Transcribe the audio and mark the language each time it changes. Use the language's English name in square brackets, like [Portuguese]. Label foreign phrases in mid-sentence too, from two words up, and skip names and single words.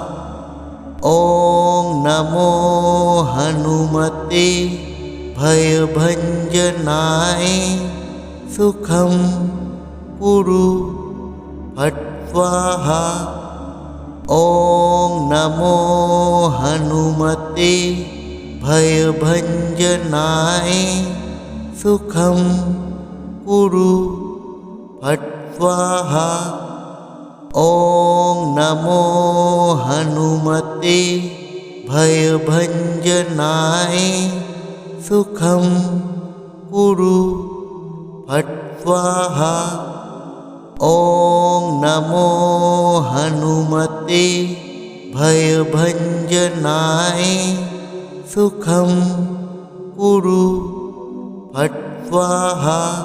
[Sanskrit] ओं नमो हनुमते भयभञ्जनाय सुखं कुरु फट् स्वाहा। ओं नमो हनुमते भयभञ्जनाय सुखं कुरु फट् स्वाहा। ओं नमो हनुमते भयभंजनाय सुखं कुरु फट् स्वाहा। ॐ नमो हनुमते भयभञ्जनाय सुखं कुरु फट् स्वाहा।